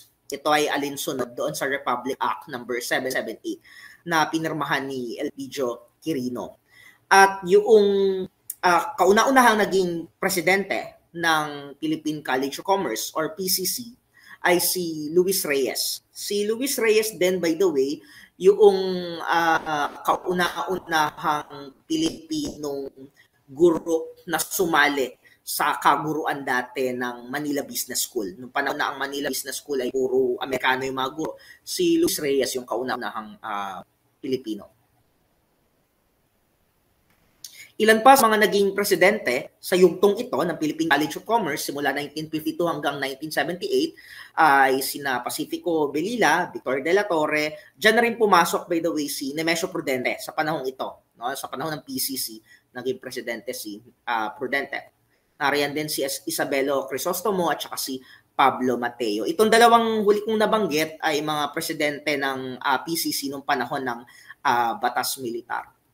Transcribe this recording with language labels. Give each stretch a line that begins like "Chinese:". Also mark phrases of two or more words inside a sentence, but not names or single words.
Filipino: Ito ay alinsunod doon sa Republic Act number 778 na pinirmahan ni Elpidio Quirino. At yung kauna-unahang naging presidente ng Philippine College of Commerce or PCC ay si Luis Reyes.
English: Si Luis Reyes then, by the way,
Filipino: yung kauna-unahang Pilipinong guro na sumali sa kaguruan dati ng Manila Business School. Noong panahon na ang Manila Business School ay puro Amerikano yung mga guro, si Luis Reyes yung kauna-unahang Pilipino. Ilan pa sa mga naging presidente sa yugtong ito ng Philippine College of Commerce simula 1952 hanggang 1978 ay sina Pacifico Belila, Victor de la Torre. Diyan na rin pumasok,
English: by the way,
Filipino: si Nemesio Prudente sa panahong ito. No? Sa panahon ng PCC, naging presidente si Prudente. Nariyan din si Isabelo Crisostomo at saka si Pablo Mateo. Itong dalawang huli kong nabanggit ay mga presidente ng PCC nung panahon ng batas militar.